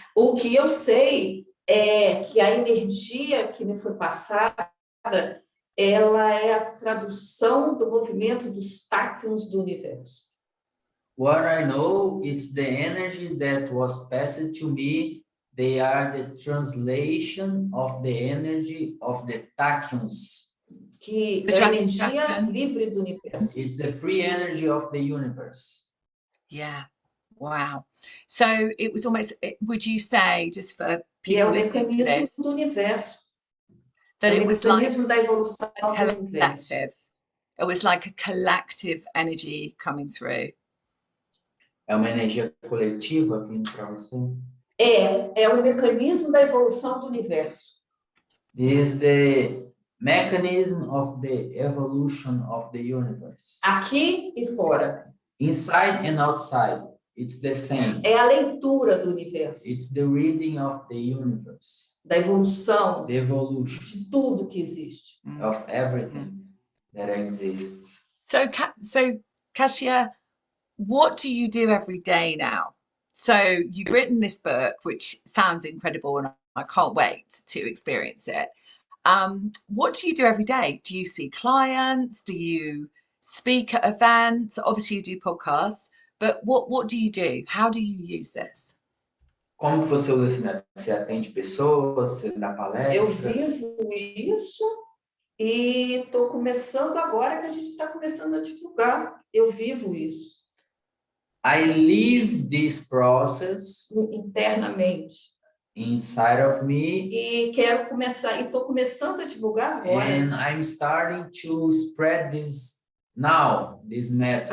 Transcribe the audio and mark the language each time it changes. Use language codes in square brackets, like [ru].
[pt] O que eu sei é que a energia que me foi passada, ela é a tradução do movimento dos táquions do universo. [en] What I know is the energy that was passed to me. They are the translation of the energy of the tachyons. [pt] Que é a energia livre do universo. [en] It's the free energy of the universe. Yeah. Wow. So it was almost, would you say, just for people listening to this, [pt] do universo. [en] that it was like [pt] da evolução [en] a collective? It was like a collective energy coming through. [pt] É uma energia coletiva vindo para você. É um mecanismo da evolução do universo. [en] This is the mechanism of the evolution of the universe. [pt] Aqui e fora. [en] Inside and outside, it's the same. [pt] É a leitura do universo. [en] It's the reading of the universe. [pt] Da evolução. [en] The evolution. [pt] De tudo que existe. [en] Of everything that exists. So Catia, what do you do every day now? So you've written this book, which sounds incredible, and I can't wait to experience it. What do you do every day? Do you see clients? Do you speak at events? Obviously you do podcasts, but what do you do? How do you use this? [pt] Como que você usa esse método? Você atende pessoas, você dá palestras? Eu vivo isso e estou começando agora que a gente está começando a divulgar. Eu vivo isso. [en] I live this process [pt] internamente. [en] Inside of me. [pt] E quero começar, e estou começando a divulgar agora. [en] And I'm starting to spread this now, this method.